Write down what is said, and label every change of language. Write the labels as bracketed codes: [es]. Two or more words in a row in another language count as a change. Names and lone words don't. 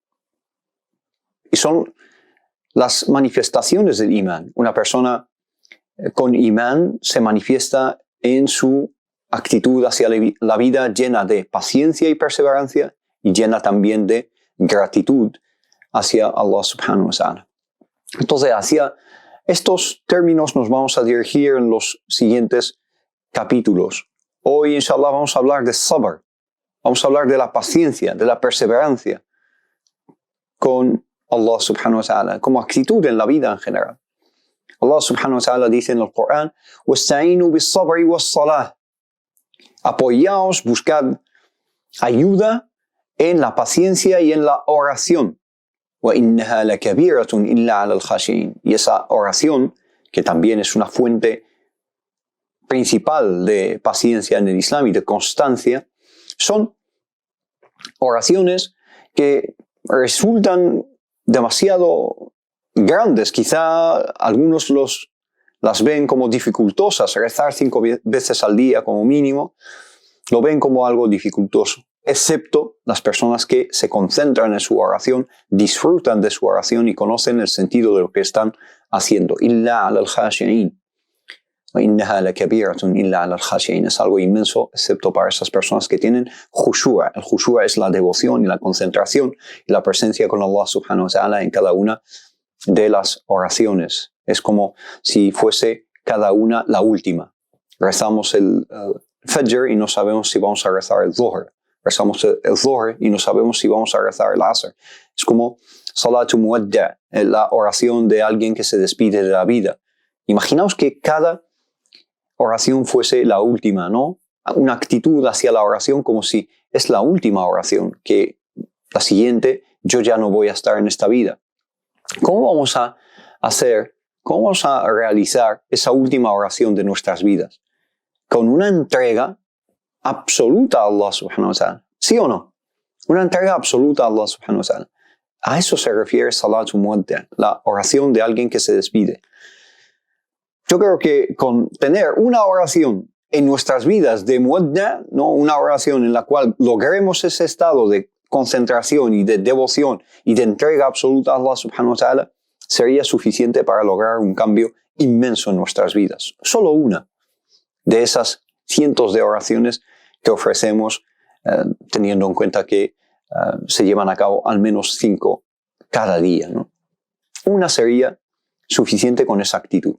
[es] Y son las manifestaciones del imán. Una persona con imán se manifiesta en su actitud hacia la vida llena de paciencia y perseverancia y llena también de gratitud hacia Allah [ar] سبحانه وتعالى. [es] Entonces, hacia estos términos nos vamos a dirigir en los siguientes capítulos. Hoy, inshallah, vamos a hablar de sabr. Vamos a hablar de la paciencia, de la perseverancia con Allah [ar] سبحانه وتعالى, [es] como actitud en la vida en general. Allah [ar] سبحانه وتعالى [es] dice en el Corán: [ar] وَاسْتَعِينُوا بِالصَّبْرِ وَالصَّلَاةِ. [es] Apoyaos, buscad ayuda en la paciencia y en la oración. [ar] وَإِنَّهَا لَكَبِيرَةٌ إِلَّا عَلَى الْخَاشِعِينَ. [es] Y esa oración, que también es una fuente principal de paciencia en el Islam y de constancia, son oraciones que resultan demasiado grandes. Quizá algunos las ven como dificultosas. Rezar 5 veces al día como mínimo lo ven como algo dificultoso, excepto las personas que se concentran en su oración, disfrutan de su oración y conocen el sentido de lo que están haciendo. [ar] إلا على الخاشعين. وَإِنَّهَا لَكَبِيرَةٌ إِلَّا عَلَى الْخَاشِعِينَ. [es] Es algo inmenso, excepto para esas personas que tienen khushu'. El khushu' es la devoción y la concentración y la presencia con Allah [ar] سبحانه وتعالى [es] en cada una de las oraciones. Es como si fuese cada una la última. Rezamos el Fajr y no sabemos si vamos a rezar el Dhuhr. Rezamos el Dhuhr y no sabemos si vamos a rezar el Asr. Es como [ar] صلاة مودع', [es] la oración de alguien que se despide de la vida. Imaginaos que cada oración fuese la última, ¿no? Una actitud hacia la oración como si es la última oración, que la siguiente yo ya no voy a estar en esta vida. ¿Cómo vamos a hacer, cómo vamos a realizar esa última oración de nuestras vidas? Con una entrega absoluta a Allah [ar] سبحانه وتعالى. [es] ¿Sí o no? Una entrega absoluta a Allah [ar] سبحانه وتعالى. [es] A eso se refiere [ar] صلاة مودع', [es] la oración de alguien que se despide. Yo creo que con tener una oración en nuestras vidas de muwadda', ¿no? Una oración en la cual logremos ese estado de concentración y de devoción y de entrega absoluta a Allah [ar] سبحانه وتعالى, [es] sería suficiente para lograr un cambio inmenso en nuestras vidas. Solo una de esas cientos de oraciones que ofrecemos, teniendo en cuenta que se llevan a cabo al menos 5 cada día, ¿no? Una sería suficiente con esa actitud.